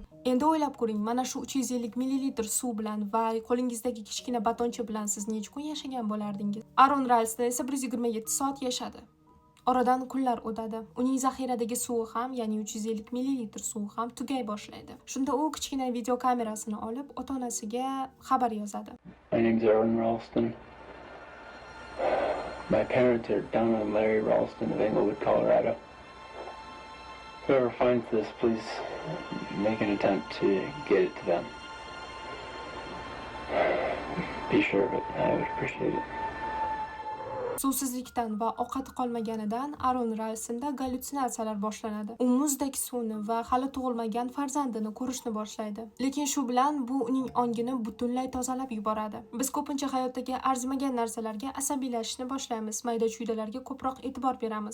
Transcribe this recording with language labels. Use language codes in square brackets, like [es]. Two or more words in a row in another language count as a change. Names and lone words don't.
[uz] Endi o'ylab ko'ring, mana shu 350 ml suv bilan va qo'lingizdagi kichkina batoncha bilan siz necha kun yashagan bo'lardingiz? Aaron Ralston esa 127 soat yashadi. Oradan kunlar o'tadi. Uning zaxiradagi suvi ham, ya'ni 350 ml suvi ham tugay boshlaydi. Shunda u kichkina video kamerasini olib, ota-onasiga xabar yozadi. [en] My name's Aaron Ralston. My parents are Donna and Larry Ralston of Englewood, Colorado. Whoever finds this, please make an attempt to get it to them. Be sure of it. I would appreciate it. [uz] Suvsizlikdan va ovqati qolmaganidan Aaron Ralstonda gallyutsinatsiyalar boshlanadi. U muzdek suvni va hali tug'ilmagan farzandini ko'rishni boshlaydi. Lekin shu bilan bu uning ongini butunlay tozalab yuboradi. Biz ko'pincha hayotdagi arzimagan narsalarga asabiylashishni boshlaymiz, mayda-chuydalarga ko'proq e'tibor beramiz.